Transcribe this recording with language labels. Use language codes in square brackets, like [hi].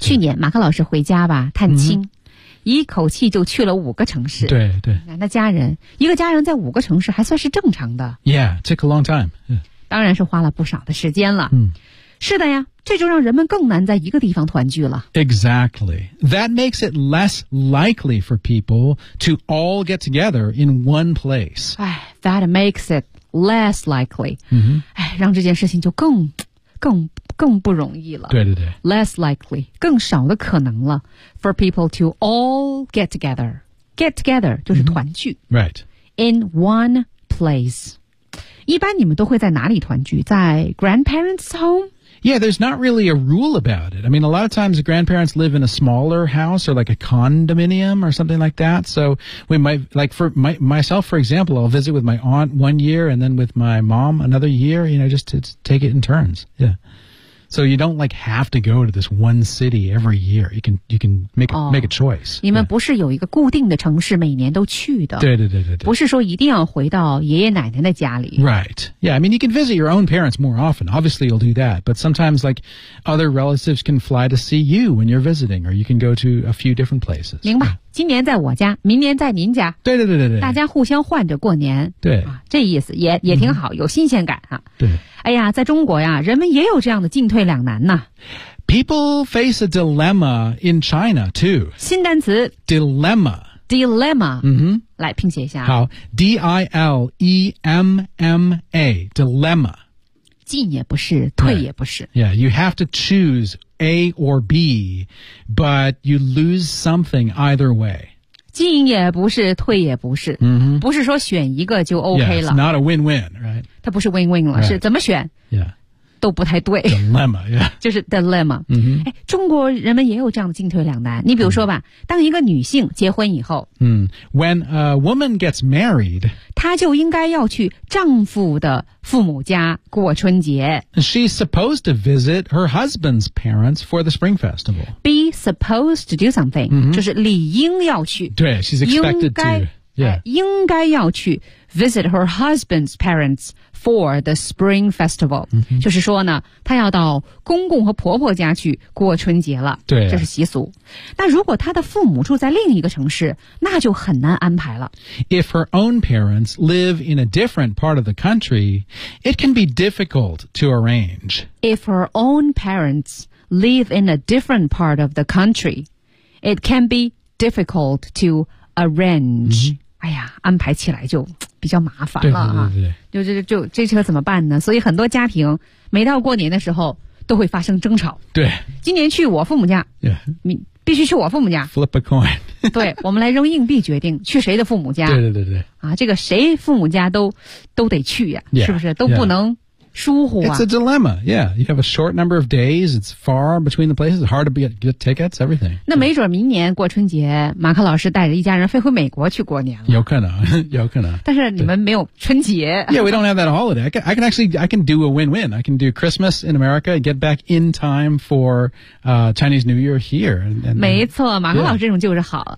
[zh] 去年马克老师回家吧，探亲。一口气就去了五个城市对对那家人一个家人在五个城市还算是正常的 [en] Yeah, it took a long time、yeah. [zh] 当然是花了不少的时间了、是的呀这就让人们更难在一个地方团聚了 [en] Exactly That makes it less likely for people to all get together in one place That makes it less likely、 [zh] 让这件事情就更不容易了对对对 [en] less likely [zh] 更少的可能了 [en] for people to all get together [zh] 就是团聚、 [en] right in one place [zh] 一般你们都会在哪里团聚在 [en] grandparents home yeah there's not really a rule about it I mean a lot of times grandparents live in a smaller house or like a condominium or something like that so we might like for myself for example I'll visit with my aunt one year and then with my mom another year you know just to take it in turns yeahSo you don't like have to go to this one city every year. You can make a choice. [zh] 你们不是有一个固定的城市每年都去的。对对对对对。不是说一定要回到爷爷奶奶的家里。 [en] Right. Yeah, I mean, you can visit your own parents more often. Obviously, you'll do that. But sometimes, like, other relatives can fly to see you when you're visiting, or you can go to a few different places. [zh] 明白。今年在我家明年在您家对对对对对，大家互相换着过年对、这意思也挺好、有新鲜感、对哎呀在中国呀人们也有这样的进退两难呢 [en] People face a dilemma in China, too. [zh] 新单词 [en] Dilemma. Dilemma. 嗯哼。 [zh] 来拼写一下。 [en] 好。D-I-L-E-M-M-A. Dilemma. [zh] 进也不是退也不是。 [en] Yeah, you have to choose A or B, but you lose something either way. [zh] 进也不是退也不是、 mm-hmm. 不是说选一个就 OK 了 [en] yeah, it's not a win-win, right? [zh] 它不是 win-win 了、 [en] right. [zh] 是怎么选、 [en] yeah. [zh] 都不太对 [en] Dilemma, yeah [zh] 就是 dilemma、 mm-hmm. 中国人们也有这样的进退两难你比如说吧、mm-hmm. 当一个女性结婚以后、 [en] mm-hmm. When a woman gets married [zh] 她就应该要去丈夫的父母家过春节 [en] She's supposed to visit her husband's parents for the Spring Festival BeSupposed to do something,、 mm-hmm. [zh] 就是理应要去。 [en] 对 she's expected to. [zh] 应该、yeah. 应该要去 [en] visit her husband's parents for the Spring Festival.、 Mm-hmm. [zh] 就是说呢，她要到公公和婆婆家去过春节了。对、啊，这是习俗。那如果她的父母住在另一个城市，那就很难安排了。 [en] If her own parents live in a different part of the country, it can be difficult to arrange. If her own parents. Live in a different part of the country. It can be difficult to arrange.、 Mm-hmm. [zh] 哎呀，安排起来就比较麻烦了啊！就这车怎么办呢？所以很多家庭每到过年的时候都会发生争吵。对，今年去我父母家， [en] yeah. [zh] 你必须去我父母家。 [en] Flip a coin. [zh] 对，我们来扔硬币决定去谁的父母家。对对对对。啊，这个谁父母家都得去呀、啊？ [en] Yeah, [zh] 是不是都不能、 [en] yeah.？ [zh] 疏忽啊、 [en] it's a dilemma, yeah. You have a short number of days, it's far between the places, hard to get tickets, everything. [zh] 那没准明年过春节马克老师带着一家人飞回美国去过年了。有可能有可能。但是你们没有春节。 [en] Yeah, we don't have that holiday. I can do a win-win. I can do Christmas in America, get back in time for、Chinese New Year here. And, [zh] 没错马克老师这种就是好。